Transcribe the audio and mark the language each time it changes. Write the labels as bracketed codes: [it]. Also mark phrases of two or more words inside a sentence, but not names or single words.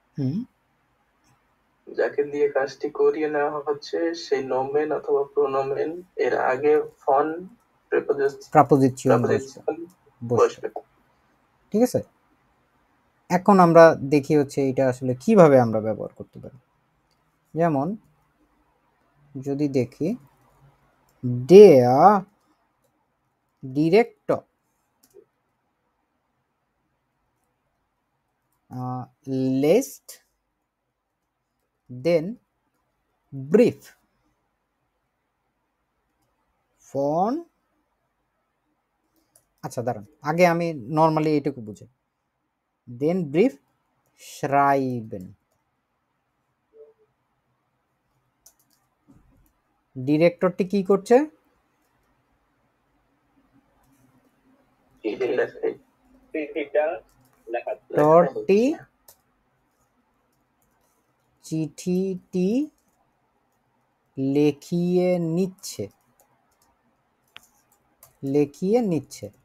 [bn] যাকে দিয়ে কাজটি করিয়ে নেওয়া হচ্ছে সেই নোমেন অথবা প্রোনোমেন এর আগে ফন প্রাপোজিশন বসবে, ঠিক আছে। এখন আমরা দেখি হচ্ছে এটা আসলে কিভাবে আমরা ব্যবহার করতে পারি। যেমন যদি দেখি [de] der Direktor lässt den Brief von, [bn] আচ্ছা দাঁড়ান, আগে আমি নর্মালি এইটুকু বুঝি, [de] den Brief schreiben, [bn] ডিরেক্টরটি কি করছে? চিঠিটি লিখিয়ে নিচ্ছে।